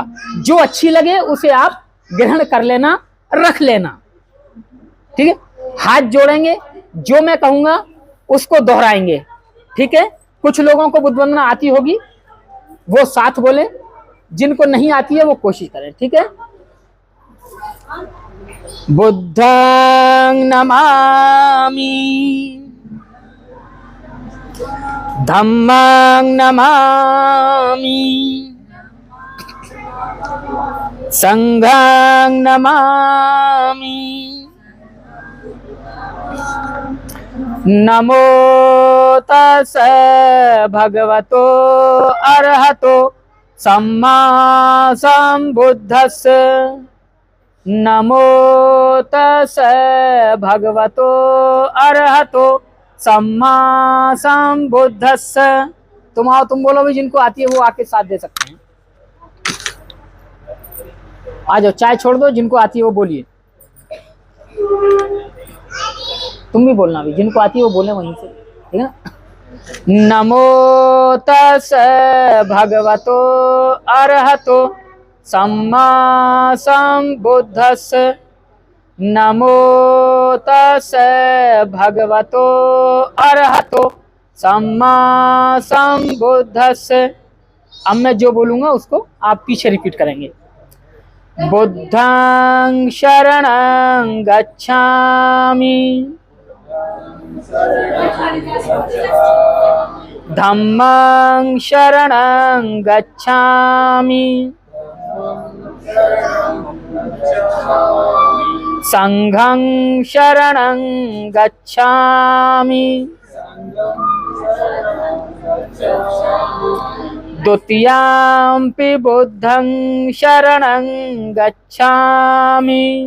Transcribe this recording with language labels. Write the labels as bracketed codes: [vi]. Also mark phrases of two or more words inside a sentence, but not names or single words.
[hi] जो अच्छी लगे उसे आप ग्रहण कर लेना, रख लेना, ठीक है। हाथ जोड़ेंगे, जो मैं कहूंगा उसको दोहराएंगे, ठीक है। कुछ लोगों को बुद्ध वंदना आती होगी, वो साथ बोले, जिनको नहीं आती है वो कोशिश करें, ठीक है। [pi] बुद्धं नमामि, धम्मं नमामि, संघं नमामि। नमो तस्सै भगवतो अरहतो सम्मा संबुद्धस्स। नमो तस्सै भगवतो अरहतो सम्मा संबुद्धस्स। [hi] तुम आओ, तुम बोलो भी, जिनको आती है वो आके साथ दे सकते हैं। आ जाओ, चाय छोड़ दो, जिनको आती है वो बोलिए। तुम भी बोलना, भी जिनको आती है वो बोले वहीं से, ठीक है ना। [pi] नमो तस्सै भगवतो अरहतो सम्मा संबुद्धस्स। नमो तस्सै भगवतो अरहतो सम्मा संबुद्धस्स। [hi] अब मैं जो बोलूंगा उसको आप पीछे रिपीट करेंगे। [pi] बुद्धं शरणं गच्छामि, धम्मं शरणं गच्छामि, संघं शरणं गच्छामि, द्वितीयंपि बुद्धं शरणं गच्छामि,